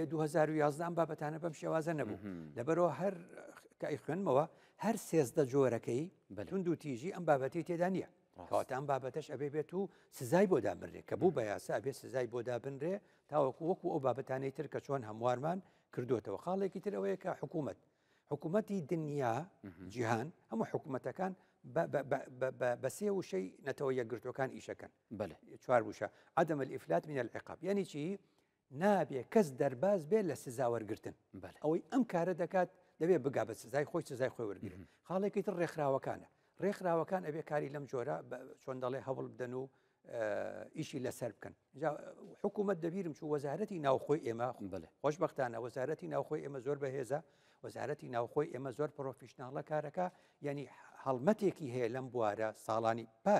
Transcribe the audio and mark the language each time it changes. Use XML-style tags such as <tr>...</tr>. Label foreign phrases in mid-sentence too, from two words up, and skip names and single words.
<ckb>2011 ئەم بابەتانە بەم شێوازە نەبوو لەبەرەوە هەر کە خوێنمەوە هەر سێزدە جۆرەکەی تند و تیژی ئەم بابەتی تێدا نییە کەواتە ئەم بابەتەش ئەبێ بێت و سزای بۆ دابنرێ کە بوو بە یاسا ئەبێ سزای بۆ دابنرێ تاوەکو وەکو ئەو بابەتانەی تر کە چۆن هەموارمان کردوتەوە خاڵێکی تر ئەوەیە کە حکوومەتی دنیا جیهان هەموو حکوومەتەکان بەسێ وشەی نەتەوە یەکگرتوەکان ئیشەکەن چوار وشە</ckb> <ar>عدم الإفلات من العقاب</ar> <ckb>یعنی چی نابێ کەس دەرباز بێت لە سزا وەرگرتن ئەوەی ئەم کارە دەکات دەبێ بگا بە سزای خۆی سزای خۆی وەرگرن خاڵێکی تر ڕێکخراوەکانە ڕێکخراوەکان ئەبێ کاری لەم جۆرە چۆن دەڵێ هەوڵ بدەن و ئیشی لەسەر بکەن حکوومەت دەبیرم چوو وەزارەتی ناوخۆی ئێمە خۆشبەختانە وەزارەتی ناوخۆی ئێمە زۆر بەهێزە وەزارەتی ناوخۆی ئێمە زۆر پرۆفیشناڵە کارەکە یعنی هەڵمەتێکی هەیە لەم بوارە ساڵانی پار</ckb>